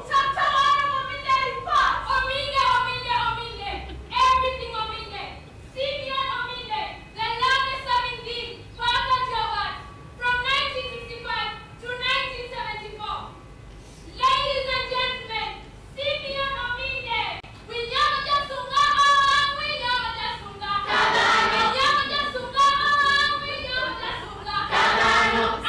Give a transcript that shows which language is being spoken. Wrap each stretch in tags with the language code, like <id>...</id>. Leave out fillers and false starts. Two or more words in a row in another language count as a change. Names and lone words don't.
<en>Chapter 1 of Ominde report. Ominde, Ominde, Ominde. Everything Ominde. Simeon Ominde, the longest serving dean, faculty of arts, from 1965 to 1974. Ladies and gentlemen, Simeon Ominde. William Jasunga, William Jasunga. Kadano. William Jasunga, William Jasunga. Kadano.</en>